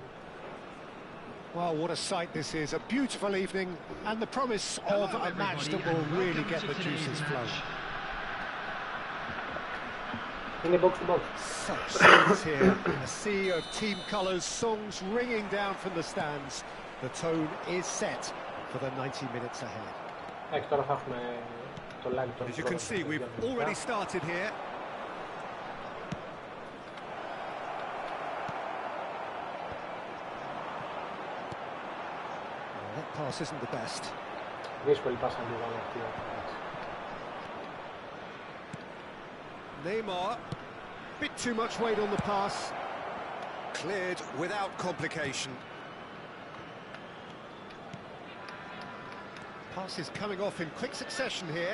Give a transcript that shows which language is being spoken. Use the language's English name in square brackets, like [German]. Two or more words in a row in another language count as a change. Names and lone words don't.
[English] Well, what a sight this is. A beautiful evening and the promise of a match that will really get the juices flowing. [Greek] Είναι [English] box to box. Such scenes here. A sea of team colours, songs ringing down from the stands. The tone is set for the 90 minutes ahead. [Greek] Εντάξει, τώρα θα έχουμε το lag των. [English] As you can see, we've already started here. That pass isn't the best. [Greek] Δύσκολη πάσα να βάλει αυτή. [English] Neymar, bit too much weight on the pass. Cleared without complication. Pass is coming off in quick succession here.